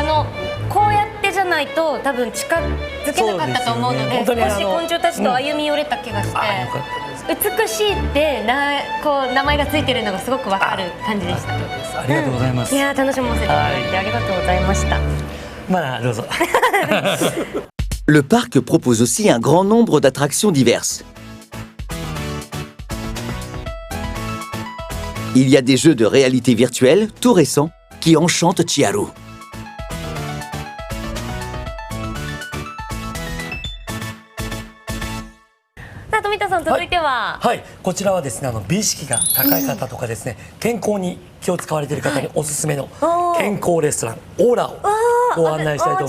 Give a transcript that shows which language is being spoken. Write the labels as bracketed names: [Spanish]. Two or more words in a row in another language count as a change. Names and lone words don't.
[Japanese] かこうやってじゃないと多分近づけなかったと思うので、そうですよね少し昆虫たちと歩み寄れた気がして、あよかったです。美しいってこう名前がついてるのがすごくわかる感じでした。ありがとうございます。いや楽しませていただいてありがとうございました。まあどうぞ。 [French] Le parc propose aussi un grand nombre d'attractions diverses. Il y a des jeux de réalité virtuelle, tout récents, qui enchantent Chiharu. [Japanese] さあ富田さん続いては、はい、こちらはですね美意識が高い方とかですね、健康に気を使われている方におすすめの健康レストランオーラをご案内したいと思います。